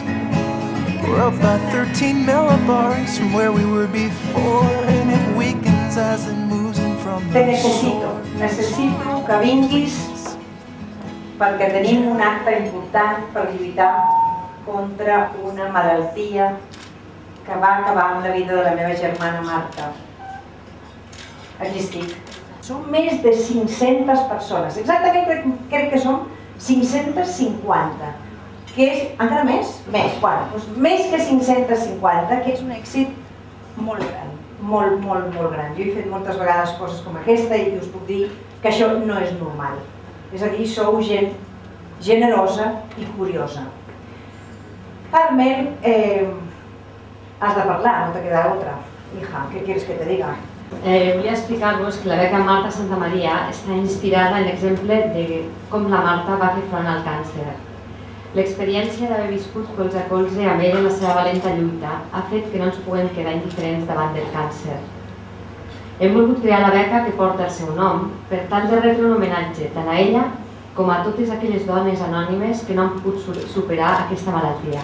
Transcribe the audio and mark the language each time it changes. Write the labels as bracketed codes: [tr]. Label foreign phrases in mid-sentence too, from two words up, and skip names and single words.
[en] We're up by 13 millibars from where we were before, and it weakens as it moves in from the shore. [ca] Necessito que vinguis perquè tenim un acte important per lluitar contra una malaltia que va acabar amb la vida de la meva germana Marta. Aquí estic. Som més de 500 persones, exactament crec que som 550, que és encara més, més que 550, que és un èxit molt gran, molt gran. Jo he fet moltes vegades coses com aquesta i us puc dir que això no és normal. És a dir, sou gent generosa i curiosa. [es] Carmen, [ca] has de parlar, [es] no te queda otra. Hija, ¿qué quieres que te diga? [ca] Volia explicar-vos que la beca Marta Santa Maria està inspirada en l'exemple de com la Marta va fer front al càncer. L'experiència d'haver viscut colze a colze amb ella en la seva valenta lluita ha fet que no ens puguem quedar indiferents davant del càncer. Hem volgut crear la beca que porta el seu nom per tal de retre un homenatge tant a ella com a totes aquelles dones anònimes que no han pogut superar aquesta malaltia.